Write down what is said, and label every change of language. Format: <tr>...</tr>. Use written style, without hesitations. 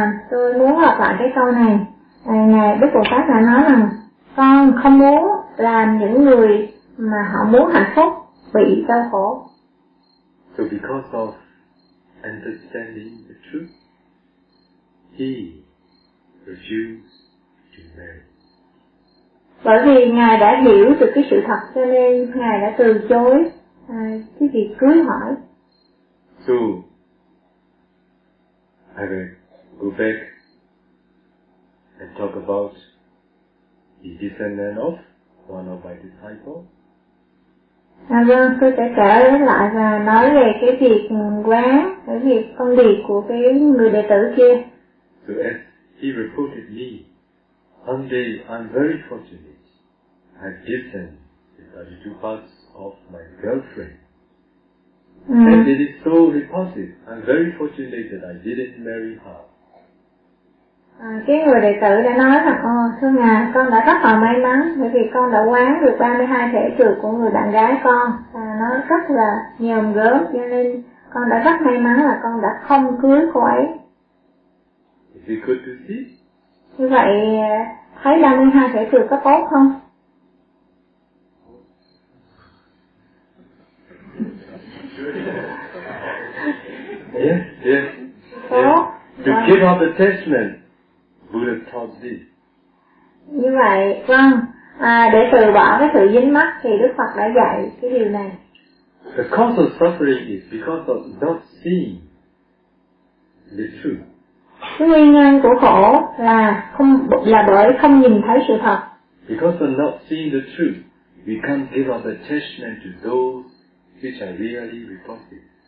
<vi>Tôi muốn lặp lại cái câu này. Ngài Đức Bồ Tát đã nói rằng con không muốn làm những người mà họ muốn hạnh phúc bị đau khổ.</vi> <en>So because of understanding the truth, he refused to marry.</en> <vi>Bởi vì ngài đã hiểu được cái sự thật cho nên ngài đã từ chối cái việc cưới hỏi.</vi> <en>So I will go back and talk about the descendant of one of my disciples.</en> <vi>Vâng, tôi sẽ trở lại và nói về cái việc quán, cái việc phân biệt của cái người đệ tử kia.</vi> <en>So as he reported me, one day I'm very fortunate. I've listened to the 32 parts of my girlfriend. And it is so repulsive. I'm very fortunate that I didn't marry her.</en> <vi>Cái người đệ tử đã nói rằng, thưa ngài, con đã rất là may mắn bởi vì con đã quán được 32 thể trược của người bạn gái con. Nó rất là nhờm gớm, cho nên con đã rất may mắn là con đã không cưới cô ấy.</vi> <en>Is it good to see?</en> <vi>Như vậy, thấy 32 thể trược có tốt không?</vi> <en>Yes, yes.</en> <vi>Tốt.</vi> <en>To keep up the attachment. Buddha taught this.</en> <vi>Như vậy, vâng. Để từ bỏ cái sự dính mắc thì Đức Phật đã dạy cái điều này.</vi> <en>The cause of suffering is because of not seeing the truth.</en> <vi>Cái nguyên nhân của khổ là không là bởi không nhìn thấy sự thật.</vi> <en>Because of not seeing the truth, we can't give up attachment to those which are really repulsive.</en>